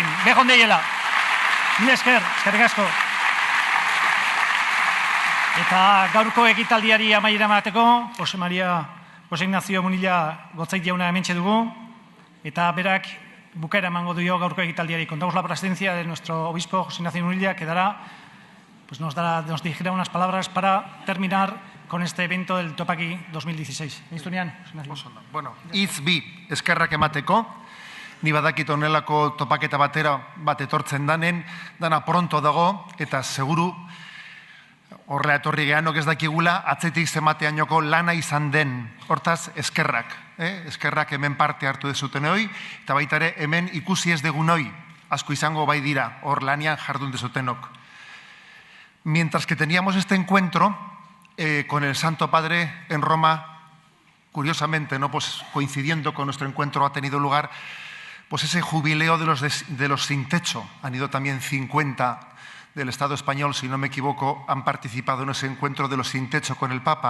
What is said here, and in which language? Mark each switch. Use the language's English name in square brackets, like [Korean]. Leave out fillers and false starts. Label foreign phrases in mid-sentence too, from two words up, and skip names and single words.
[Basque] Bejon deiela. Mila esker, eskerrik asko. Eta gaurko ekitaldiari amaiera emateko, Jose Ignacio Munilla Gotzait jauna hementxe dugu, eta berak bukaera emango dio gaurko ekitaldiari. [Spanish] Contamos la presencia de nuestro obispo José Ignacio Munilla, que nos dirigirá unas palabras para terminar con este evento del Topaki 2016. [Basque] Bueno, hitz bi eskerrak emateko, ni badakit honelako topaketa bat etortzen danen, dana pronto dago, eta seguru horrela etorri gehanok ez dakigula, atzetik zemateainoko lana izan den. Hortaz, eskerrak. Eskerrak hemen parte hartu dezuten hoi, eta baita ere hemen ikusi ez degun hoi, asko izango bai dira, hor lanian jardun dezutenok. [Spanish] Mientras que teníamos este encuentro con el Santo Padre en Roma, curiosamente, ¿no? Pues coincidiendo con nuestro encuentro ha tenido lugar pues ese jubileo de los sin techo. Han ido también 50 del Estado español, si no me equivoco, han participado en ese encuentro de los sin techo con el Papa.